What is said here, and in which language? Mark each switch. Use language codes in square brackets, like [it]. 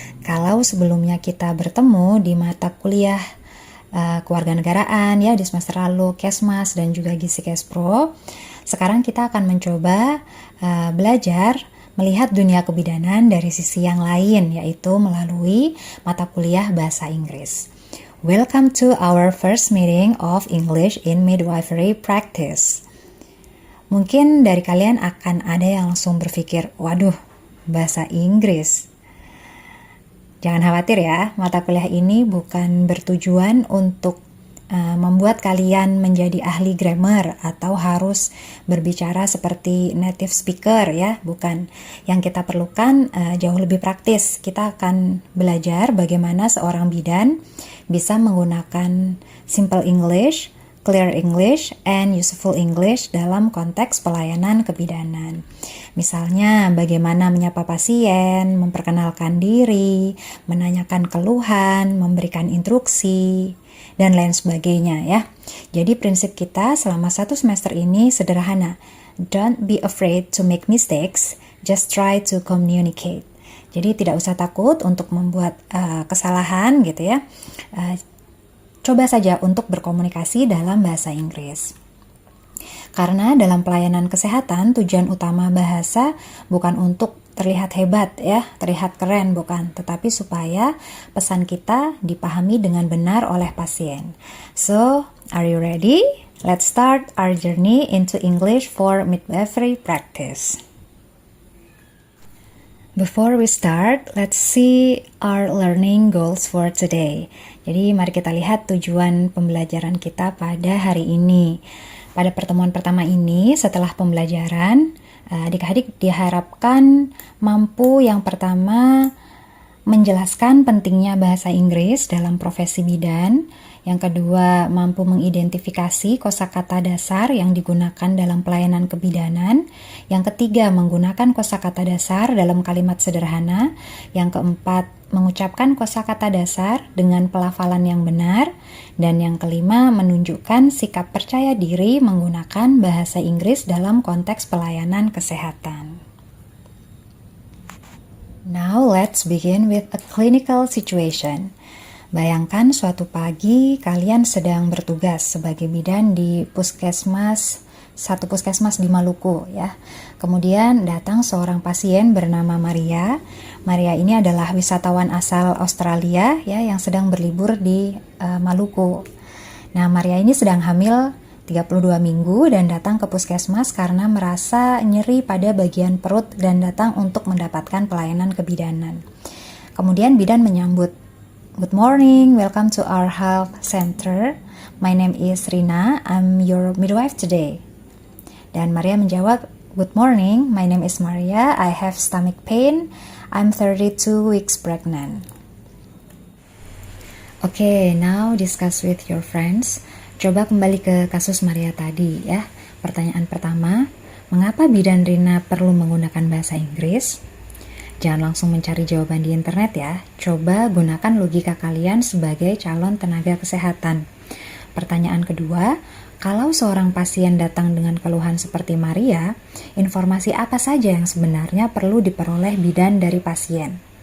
[id] Kalau sebelumnya kita bertemu di mata kuliah kewarganegaraan ya di semester lalu, Kesmas dan juga Gizi Kespro, sekarang kita akan mencoba belajar melihat dunia kebidanan dari sisi yang lain, yaitu melalui mata kuliah bahasa Inggris. [en] Welcome to our first meeting of English in Midwifery Practice. [id] Mungkin dari kalian akan ada yang langsung berpikir, waduh, bahasa Inggris. Jangan khawatir ya, mata kuliah ini bukan bertujuan untuk membuat kalian menjadi ahli grammar atau harus berbicara seperti native speaker ya, bukan. Yang kita perlukan jauh lebih praktis. Kita akan belajar bagaimana seorang bidan bisa menggunakan [en] simple English, clear English, and useful English [id] dalam konteks pelayanan kebidanan. Misalnya bagaimana menyapa pasien, memperkenalkan diri, menanyakan keluhan, memberikan instruksi, dan lain sebagainya ya. Jadi prinsip kita selama satu semester ini sederhana. [en] Don't be afraid to make mistakes, just try to communicate. [id] Jadi tidak usah takut untuk membuat kesalahan gitu ya. Coba saja untuk berkomunikasi dalam bahasa Inggris. Karena dalam pelayanan kesehatan tujuan utama bahasa bukan untuk terlihat hebat ya, terlihat keren bukan, tetapi supaya pesan kita dipahami dengan benar oleh pasien. [en] So, are you ready? Let's start our journey into English for midwifery practice. Before we start, let's see our learning goals for today. [id] Jadi mari kita lihat tujuan pembelajaran kita pada hari ini. Pada pertemuan pertama ini, setelah pembelajaran, adik-adik diharapkan mampu yang pertama menjelaskan pentingnya bahasa Inggris dalam profesi bidan, yang kedua mampu mengidentifikasi kosakata dasar yang digunakan dalam pelayanan kebidanan, yang ketiga menggunakan kosakata dasar dalam kalimat sederhana, yang keempat mengucapkan kosakata dasar dengan pelafalan yang benar, dan yang kelima menunjukkan sikap percaya diri menggunakan bahasa Inggris dalam konteks pelayanan kesehatan. [en] Now let's begin with a clinical situation. [id] Bayangkan suatu pagi kalian sedang bertugas sebagai bidan di satu puskesmas di Maluku ya. Kemudian datang seorang pasien bernama Maria. Maria ini adalah wisatawan asal Australia ya yang sedang berlibur di Maluku. Nah, Maria ini sedang hamil 32 minggu dan datang ke puskesmas karena merasa nyeri pada bagian perut dan datang untuk mendapatkan pelayanan kebidanan. Kemudian bidan menyambut, [en] "Good morning, welcome to our health center. My name is Rina, I'm your midwife today." [id] Dan Maria menjawab, [en] "Good morning, my name is Maria, I have stomach pain, I'm 32 weeks pregnant." Okay, now discuss with your friends. [id] Coba kembali ke kasus Maria tadi ya. Pertanyaan pertama, mengapa bidan Rina perlu menggunakan bahasa Inggris? Jangan langsung mencari jawaban di internet ya. Coba gunakan logika kalian sebagai calon tenaga kesehatan. Pertanyaan kedua, kalau seorang pasien datang dengan keluhan seperti Maria, informasi apa saja yang sebenarnya perlu diperoleh bidan dari pasien?